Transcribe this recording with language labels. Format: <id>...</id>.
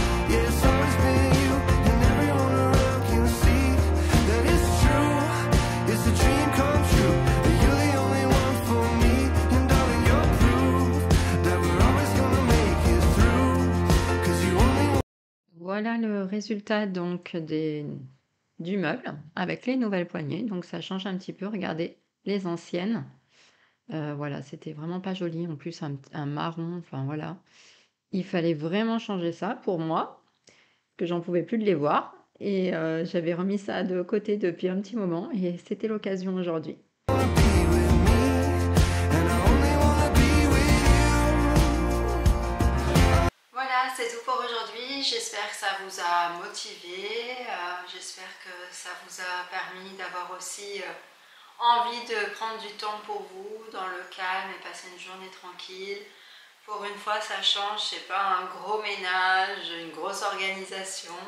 <en>Yeah, it's always been you, and everyone around can see that it's true, it's a dream come true, that you're the only one for me. And darling, you're proof that we're always gonna make it through. Cause you only want.</en> <fr>Voilà le résultat donc du meuble avec les nouvelles poignées. Donc ça change un petit peu. Regardez les anciennes. Voilà, c'était vraiment pas joli. En plus, un marron. Enfin voilà. Il fallait vraiment changer ça pour moi, que j'en pouvais plus de les voir. Et j'avais remis ça de côté depuis un petit moment et c'était l'occasion aujourd'hui.</fr> <en>Wanna be with me, and I only wanna be with you.</en> <fr>aujourd'hui. J'espère que ça vous a motivé. J'espère que ça vous a permis d'avoir aussi envie de prendre du temps pour vous, dans le calme et passer une journée tranquille. Pour une fois, ça change, c'est pas un gros ménage, une grosse organisation.</fr>